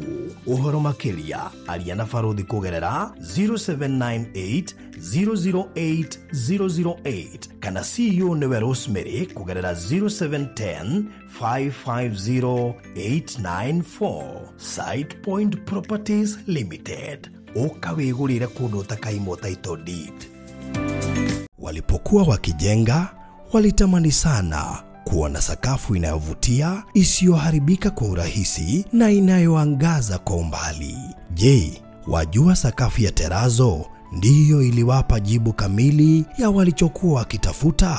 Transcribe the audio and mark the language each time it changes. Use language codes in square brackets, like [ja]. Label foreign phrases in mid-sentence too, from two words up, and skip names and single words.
[ki] Uhoro makiria aria na Faruthi kugerera 0798008008 kana CEO newe Rosemary kugerera 0710550894. Side Point Properties Limited. Ukawigurire kundu takaimo [en] title deed. [sw] Walipokuwa wakijenga walitamani sana kuona sakafu inayovutia, isiyoharibika kwa urahisi na inayoangaza kwa umbali. Je, wajua sakafu ya Terazo ndiyo iliwapa jibu kamili ya walichokuwa wakitafuta?